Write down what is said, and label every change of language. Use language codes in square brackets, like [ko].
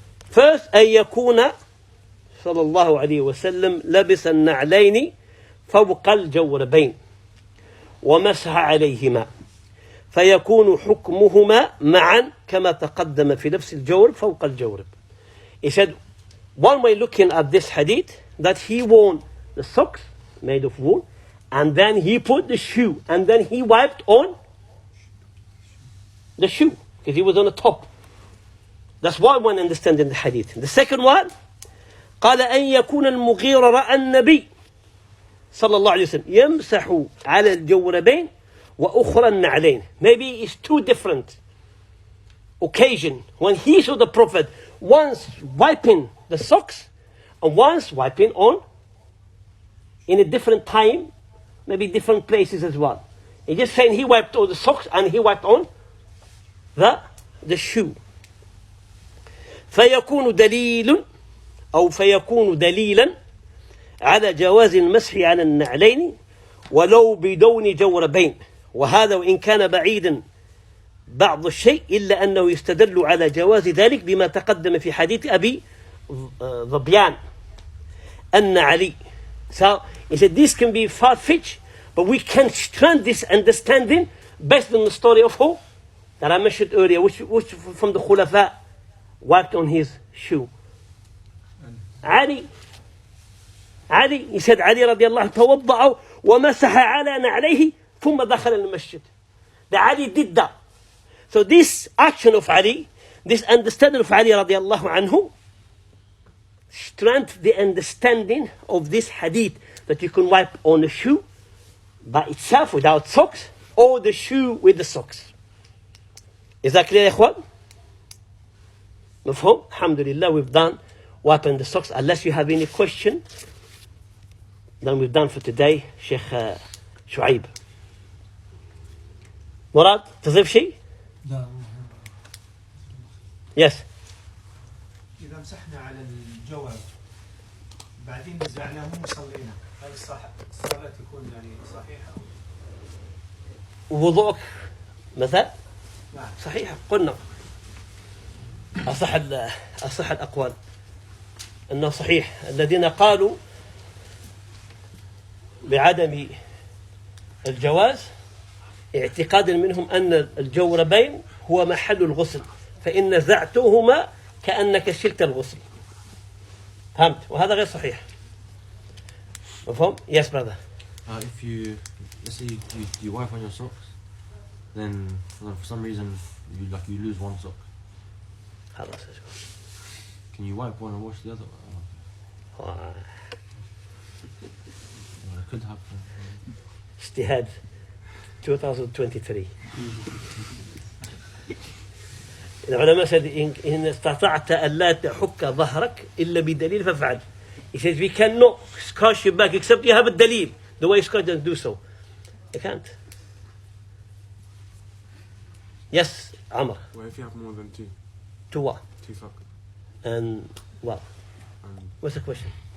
[en] First, [ar] أن يكون صلى الله عليه وسلم لبس النعلين فوق الجوربين ومسح عليهما فيكون حكمهما معا كما تقدم في نفس الجورب فوق الجورب. [en] He said, one way looking at this hadith, that he wore the socks made of wool, and then he put the shoe, and then he wiped on the shoe, because he was on the top. That's one understanding the hadith. The second one, [ar] قال أن يكون المغيرة رأى النبي صلى الله عليه وسلم يمسح على الجوربين وأخرى النعلين. [en] Maybe it's two different occasions when he saw the Prophet, once wiping the socks and once wiping on in a different time, maybe different places as well. He's just saying he wiped on the socks and he wiped on the shoe. [ar] فيكون دليل أو فيكون دليلا على جواز المسح على النعلين ولو بدون جوربين وهذا وإن كان بعيدا بعض الشيء إلا أنه يستدل على جواز ذلك بما تقدم في حديث أبي ظبيان أن علي. [en] So he said this can be far-fetched, but we can strand this understanding based on the story of who? That I mentioned earlier, which from the Khulafa wiped on his shoe. Ali, he said Ali [ar] رضي الله توضأ ومسح على نعليه ثم دخل المسجد. [en] The Ali did that. So this action of Ali This understanding of Ali radiallahu anhu strengthened the understanding of this hadith that you can wipe on a shoe by itself without socks or the shoe with the socks. Is that clear, ikhwan? [ar] Mafhum? [en] Alhamdulillah, we've done wiping the socks. Unless you have any question, then we've done for today. Sheikh Shu'aib. [ar] Murad, تضيف شيء؟ لا. [en] Yes. [ar] إذا مسحنا على الجوهر بعدين نزعناه وصلينا، هل الصلاة تكون يعني صحيحة؟ وضوءك مثلا؟ نعم. صحيح، قلنا أصح الأقوال أنه صحيح. الذين قالوا بعدم الجواز اعتقادا منهم أن الجوربين هو محل الغسل، فإن نزعتهما كأنك شلت الغسل. فهمت؟ وهذا غير صحيح. مفهوم؟ [en] Yes, brother. If you, let's say you wipe on your socks, then for some reason you lose one sock. Can you wipe one and wash the other one? It could happen. [ar] اجتهاد 2023. العلماء [en] said [ar] إن استطعت ألا تحك ظهرك إلا بدليل فافعل. [en] He says we cannot scratch your back except you have a dalil. The way scratch doesn't do so. You can't. Yes, Amr. Well, if you have more than two? Two what? Two socks. And what? What's the question?